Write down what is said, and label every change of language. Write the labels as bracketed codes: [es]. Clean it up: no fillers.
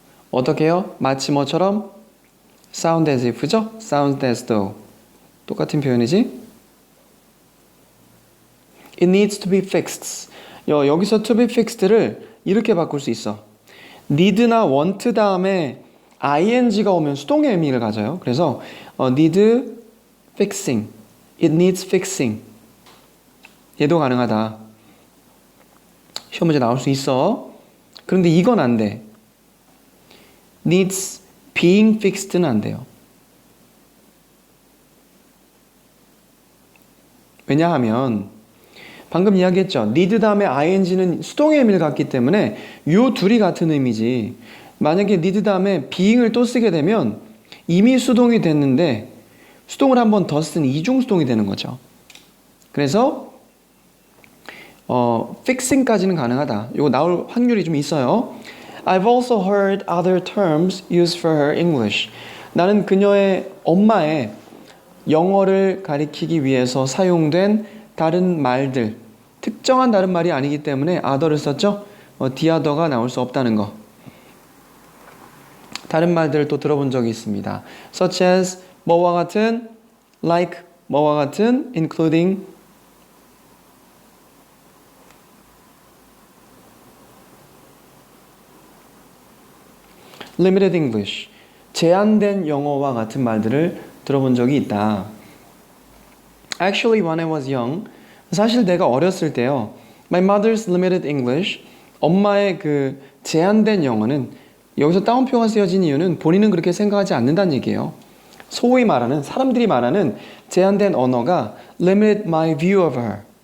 [ko] 어떻게 해요? 마치 뭐처럼? [en] sound as if [ko] 죠? [en] sound as though. [ko] 똑같은 표현이지? [en] It needs to be fixed. [ko] 여기서 [en] to be fixed [ko] 를 이렇게 바꿀 수 있어. need나 want 다음에 ing가 오면 수동의 의미를 가져요. 그래서 [en] need fixing. It needs fixing. [ko] 얘도 가능하다. 시험 문제 나올 수 있어. 그런데 이건 안 돼. [en] needs being fixed [ko] 는 안 돼요. 왜냐하면 방금 이야기했죠. need 다음에 ing는 수동의 의미를 갖기 때문에 요 둘이 같은 의미지. 만약에 need 다음에 being을 또 쓰게 되면 이미 수동이 됐는데 수동을 한 번 더 쓴 이중수동이 되는 거죠. 그래서 fixing까지는 가능하다. 이거 나올 확률이 좀 있어요. [en] I've also heard other terms used for her English. [ko] 나는 그녀의 엄마의 영어를 가리키기 위해서 사용된 다른 말들, 특정한 다른 말이 아니기 때문에 other를 썼죠. the other가 나올 수 없다는 거. 다른 말들을 또 들어본 적이 있습니다. such as 뭐와 같은, like 뭐와 같은, [en] including limited English, [ko] 제한된 영어와 같은 말들을 들어본 적이 있다. [en] Actually, when I was young, [ko] 사실 내가 어렸을 때요. [en] My mother's limited English, [ko] 엄마의 그 제한된 영어는 여기서 따옴표가 쓰여진 이유는 본인은 그렇게 생각하지 않는다는 얘기예요. 소위 말하는 사람들이 말하는 제한된 언어가 [en] limited my view of her.